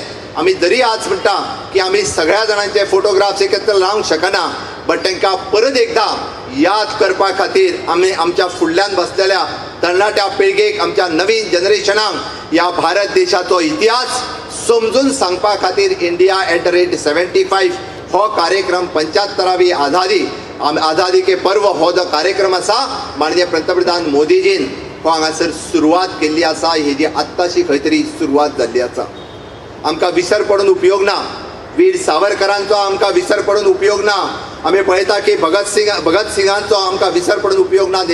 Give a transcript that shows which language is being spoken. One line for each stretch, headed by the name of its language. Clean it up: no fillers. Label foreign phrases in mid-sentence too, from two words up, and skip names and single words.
Konkani: आमी जरी आज म्हणटा की आमी सगळ्या जाणांचे फोटोग्राफ्स एकत्र लावंक शकना, बट तांकां परत एकदा याद करपा खातीर आमी आमच्या फुडल्यान बसलेल्या तरणाट्या पिळगेक, आमच्या नवीन जनरेशनाक ह्या भारत देशाचो इतिहास समजून सांगपा खातीर India@75 हो कार्यक्रम 75वी
Hindi: आझादी के पर्व
Konkani: हो जो कार्यक्रम आसा माननीय पंतप्रधान मोदीजीन हो हांगासर सुरवात केल्ली आसा. हेजी आत्ताशी खंय तरी सुरवात जाल्ली आसा. आमकां विसर पडून उपयोग ना. वीर सावरकरांचो आमकां विसर पडून उपयोग ना. आमी पळयता की भगत सिंगांचो आमकां विसर पडून उपयोग ना.